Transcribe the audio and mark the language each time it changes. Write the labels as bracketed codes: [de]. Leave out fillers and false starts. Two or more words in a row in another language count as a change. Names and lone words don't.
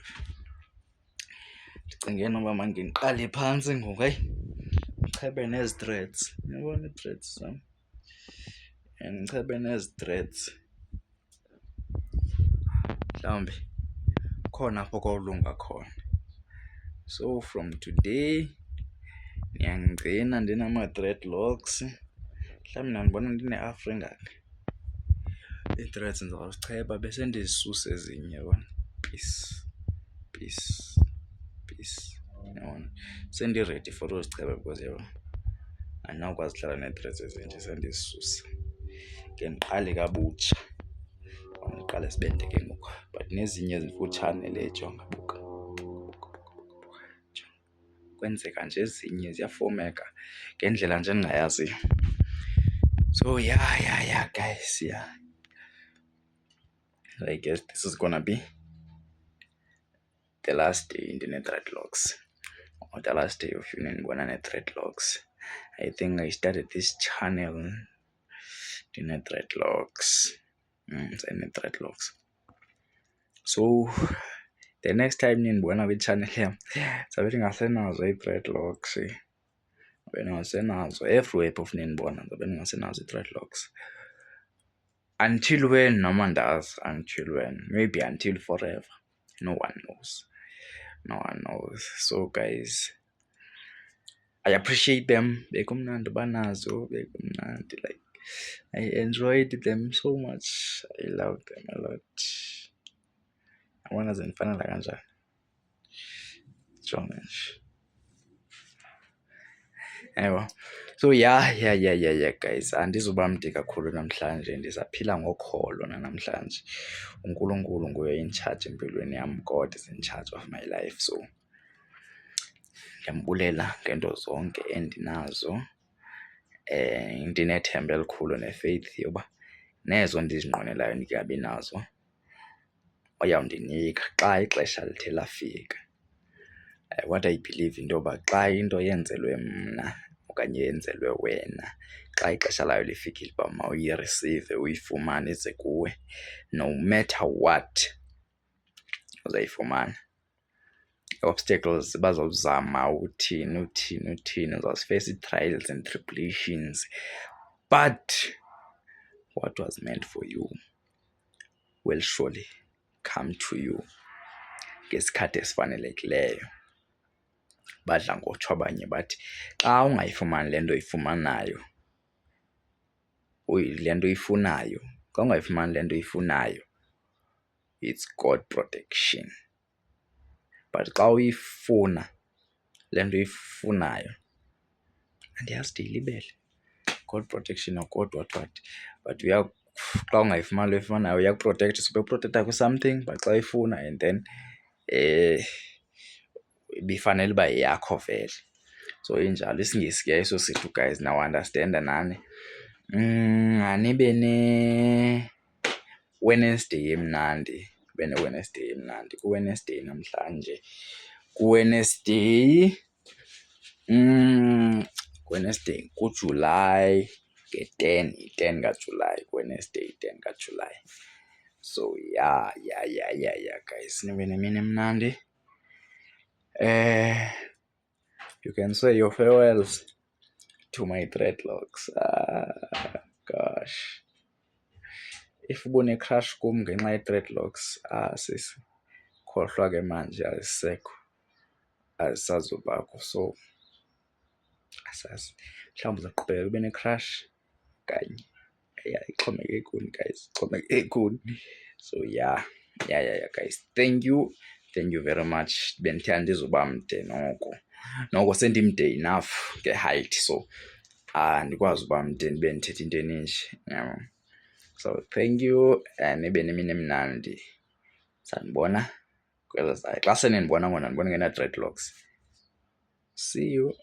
[xh] Ndicinge noba mandiqale phantsi ngoku ndichebe nezi threads. Uyabona ii-threads zam? Ndichebe nezi threads. Mhlawumbi khona apho kowulunga khona. [en] So from today [xh] niyangigcina ndinama-dreadlocks. Mhlawumbi nandibona ndine-afro engaka. Ii-threads ndizawuzicheba bese ndizisusa ezinye yabona. Peace. Yabona. Sendiredi for uzicheba because yabona andinawukwazi uhlala nee-threads ezinje sendizisusa. Ke ndiqale kabutsha. Ndiqale sibende ke ngoku but nezinye ezimfutshane le jonga buka. Kwenzeka nje ezinye ziyafomeka ngendlela nje endingayaziyo. [en] So yeah guys, yeah. I guess this is gonna be the last day ndine-dreadlocks. Or the last day of [xh] ndibona nee-dreadlocks. [en] I think I started this channel ndine-dreadlocks. [xh] Ndine-dreadlocks. So the next time nindibona kwi-channel yam zawube ndingasenazo ii-dreadlocks. Zawube ndingasenazo. Everywhere phofu nindibona zawube ndingasenazo ii-dreadlocks. [en] Until when [xh] noma andazi. [en] Until when. Maybe until forever. No one knows. So guys, I appreciate them. [xh] Bekumnandi banazo. Bekumnandi. [en] Like I enjoyed them so much. I loved them a lot. [xh] Yabona zindifanela kanjani. Jonga nje. Ewa. [en] So yeah guys, [xh] andizuba mde kakhulu namhlanje. Ndisaphila ngokholo namhlanje. uNkulunkulu nguye [en] in charge [xh] empilweni yam. [en] God is in charge of my life. [xh] So ndiyambulela ngento zonke endinazo. Ndinethemba elikhulu ne-faith yoba nezo ndizinqwenelayo ndikabi nazo uyawundinika xa ixesha lithe lafika. [en] What I believe into [xh] yoba xa into yenzelwe mna okanye yenzelwe wena, xa ixesha layo lifikile uba mawuyireceive uyifumane ize kuwe, [en] no matter what [xh] uzayifumana. I-obstacles bazawuzama uthini, uzawuzifeyisa [en] ii-trials and tribulations, but what was meant for you will surely come to you [xh] ngesikhathi esifanelekileyo. Badla ngotsho abanye bathi xa ungayifumani le nto uyifumanayo, le nto uyifunayo, xa ungayifumani le nto uyifunayo, [en] it's God protection. [xh] But xa uyifuna le nto uyifunayo, andiyazi de ilibele. [en] God protection or God what. [xh] But xa ungayifumani le uyifumanayo uyakuprotekta, superprotekta kwi-something, but xa uyifuna and then ibifanele uba yeyakho vele. So injalo. IsiNgesi ke eso sithi guys, nawundastenda nani. Nibe ne-Wednesday emnandi. Ku-Wednesday namhlanje. Ku-Wednesday kuJuly nge-10 kaJulayi. Wednesday 10 kaJulayi. [en] So yeah guys, [xh] nibe nemini emnandi. [en] You can say your farewells to my dreadlocks. Gosh. [xh] If ubune-crush kum ngenxa ye-dreadlocks, sisi, khohlwa ke manje azisekho. Azisazubakho. So asazi. Mhlawumbi uzaqhubeka ube ne-crush kanye. Ixhomekeke kuni guys. Ixhomekeke kuni. [en] So yeah. Yeah, guys, thank you very much. [xh] Bendithe andizuba mde noko sendimde enough nge-height, so andikwazi uba mde ndibe ndithetha into eninji. [en] So thank you, [xh] nibe nemini emnandi. Sandibona xa senendibona ngona ndibona ngena-dreadlocks. [en] See you.